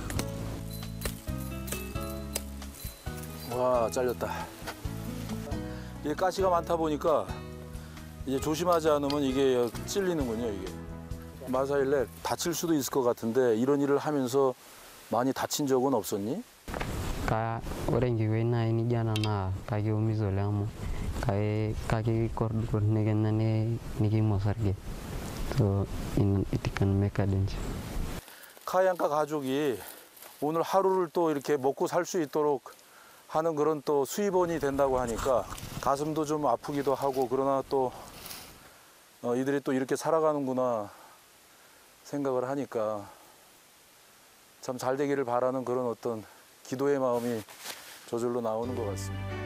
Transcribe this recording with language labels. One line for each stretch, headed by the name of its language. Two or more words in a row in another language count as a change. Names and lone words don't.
Korean: 와, 잘렸다. 이게 가시가 많다 보니까 이제 조심하지 않으면 이게 찔리는군요, 이게. 마사일레 다칠 수도 있을 것 같은데 이런 일을 하면서 많이 다친 적은 없었니?
Masai: Ore enkiwei nai nijo ena naa kakiumiza oleng amu kakikordu nekenya nikiim osarge.
English: So it can make a danger.
Korean: 카얀카 가족이 오늘 하루를 또 이렇게 먹고 살 수 있도록 하는 그런 또 수입원이 된다고 하니까 가슴도 좀 아프기도 하고, 그러나 또 이들이 또 이렇게 살아가는구나 생각을 하니까 참 잘 되기를 바라는 그런 어떤 기도의 마음이 저절로 나오는 것 같습니다.